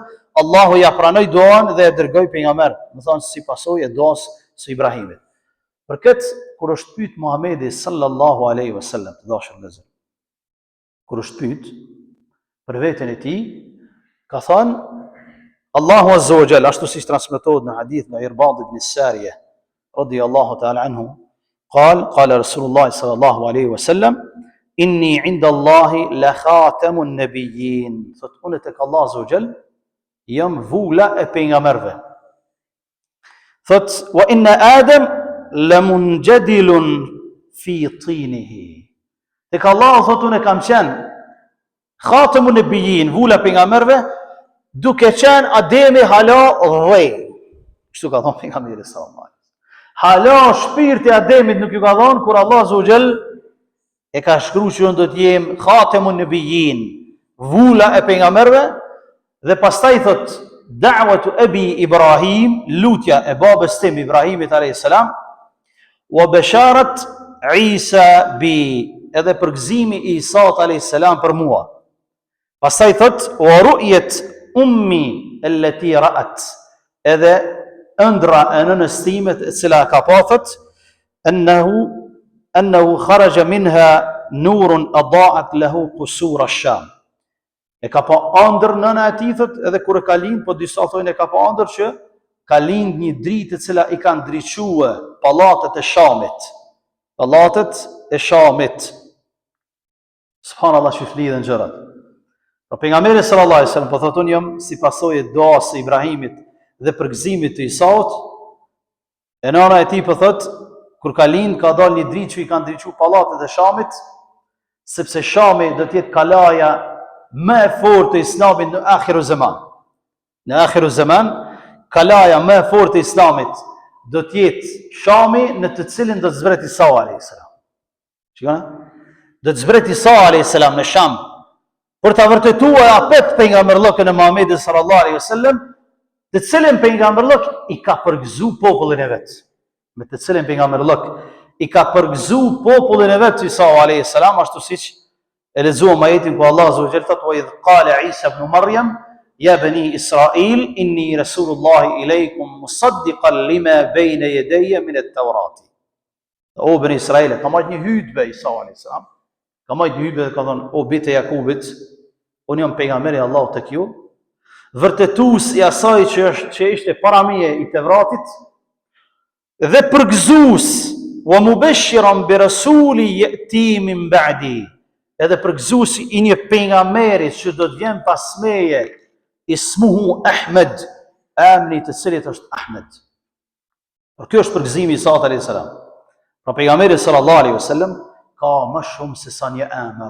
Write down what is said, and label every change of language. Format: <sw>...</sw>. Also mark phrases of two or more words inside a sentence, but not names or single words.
<sq>Allahu ja pranoi duan dhe e dërgoi pejgamber, do thonë si pasojë e duas së Ibrahimit. Për këtë kur është pyet Muhamedi</sq> <ar>صلى الله عليه وسلم,</ar> <sq>të dashur vëllezër, kur është pyet për veten e tij, ka thënë Allahu</sq> <ar>عز وجل,</ar> <sq>ashtu siç transmetohet në hadith nga Irbad ibn Sariyah</sq> <ar>رضي الله تعالى عنه, قال رسول الله صلى الله عليه وسلم إني عند الله لخاتم النبيين.</ar> <sq>Thot unë tek Allah</sq> <ar>عز وجل</ar> <sq>jam vula e pejgamberëve.</sq> <ar>Thot وإن آدم لمنجدل في طينته.</ar> <sq>Tek Allah thot unë kam qenë</sq> <ar>خاتم النبيين,</ar> <sq>vula e pejgamberëve, duke qenë Ademi hala rrej. Kështu ka thonë pejgamberi</sq> <ar>صلى الله عليه وسلم.</ar> <sq>Hala shpirti Ademit nuk ju ka thonë kur Allah</sq> <ar>عز وجل</ar> <sq>e ka shkruar që unë do të jem</sq> <ar>خاتم النبيين,</ar> <sq>vula e pejgamberëve, dhe pastaj thot</sq> <ar>دعوة أبي إبراهيم,</ar> <sq>lutja e babës tim Ibrahimit</sq> <ar>عليه السلام, وبشارة عيسى بي,</ar> <sq>edhe përgëzimi i Isa</sq> <ar>عليه السلام</ar> <sq>për mua.</sq> <ar>Pastaj thot ورؤيا أمي التي رأت,</ar> <sq>edhe ëndra e nënës time e cila ka pasur</sq> <ar>أنه خرج منها نور أضاءت له قصور الشام.</ar> <sq>E ka pa ëndër nëna e tij thot, edhe kur e ka lind, po disa thonë e ka pa ëndër që ka lind një dritë e cila i ka ndriçuar pallatet e Shamit. Pallatet e Shamit. Subhanallahu, që flidhen gjërat. Pra pejgamberi</sq> <ar>صلى الله عليه وسلم</ar> <sq>po thotë unë jam si pasojë duas së Ibrahimit dhe përgëzimit të Isaut. E nëna e tij po thotë kur ka lind, ka dalë një dritë që i kanë ndriçuar pallatet e Shamit, sepse Shami do të jetë kalaja më e fortë e Islamit në</sq> <ar>آخر الزمان.</ar> <sq>Në</sq> <ar>آخر الزمان,</ar> <sq>kalaja më e fortë e Islamit do të jetë Shami, në të cilin do të zbret Isa</sq> <ar>عليه السلام.</ar> <sq>Shikoni? Do të zbret Isa</sq> <ar>عليه السلام</ar> <sq>në Sham për ta vërtetuar apet pejgamberllokun e Muhamedit</sq> <ar>صلى الله عليه وسلم,</ar> <sq>të cilin pejgamberllok i ka përgëzuar popullin e vet. Me të cilin pejgamberllok i ka përgëzuar popullin e vet Isa</sq> <ar>عليه السلام,</ar> <sq>ashtu siç e lexuam ajetin ku Allah</sq> <ar>عز وجل</ar> <sq>thotë:</sq> <ar>"وإذ قال عيسى ابن مريم يا بني إسرائيل إني رسول الله إليكم مصدقا لما بين يدي من التوراة."</ar> <sq>O bani Israil, ka marrë një hutbë Isa</sq> <ar>عليه السلام.</ar> <sq>Ka marrë një hutbë, ka thonë: "O bitë e Jakubit, unë jam pejgamberi i Allahut tek ju, vërtetues i asaj që ishte para meje i Tevratit, dhe përgëzues,</sq> <ar>ومبشرا برسول يأتي من بعد,</ar> <sq>edhe përgëzuesi i një pejgamberi që do të vjen pas meje,</sq> <ar>اسمه أحمد,</ar> <sq>emri të cilit është Ahmed. Por kjo është përgëzimi i Isa</sq> <ar>عليه السلام.</ar> <sq>Pra pejgamberi</sq> <ar>صلى الله عليه وسلم</ar> <sq>ka më shumë se sa një emër.</sq>